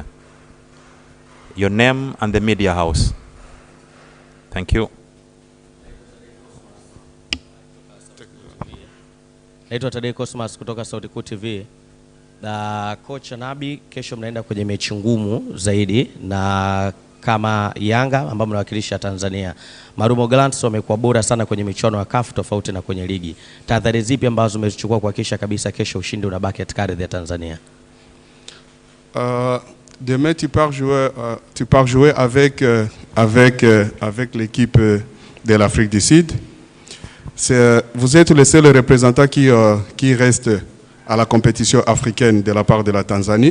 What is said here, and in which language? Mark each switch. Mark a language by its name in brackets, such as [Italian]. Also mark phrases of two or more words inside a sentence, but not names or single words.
[English] Your name and the media house. Thank you. [Swahili] Naitwa Tadei Cosmas kutoka Sauti Kuu TV. Na coach Nabi, kesho mnaenda kwenye mechi ngumu zaidi na kama Yanga ambao mnawakilisha Tanzania. Marmo Gallants wamekuwa bora sana kwenye michuano ya CAF tofauti na kwenye ligi. Tahadhari zipi ambazo umezichukua kuhakikisha kabisa kesho ushindi unabaki katika ardhi ya Tanzania? [French] Demain tu pars jouer avec l'équipe de l'Afrique du Sud. Vous êtes le seul représentant qui reste à la compétition africaine de la part de la Tanzanie.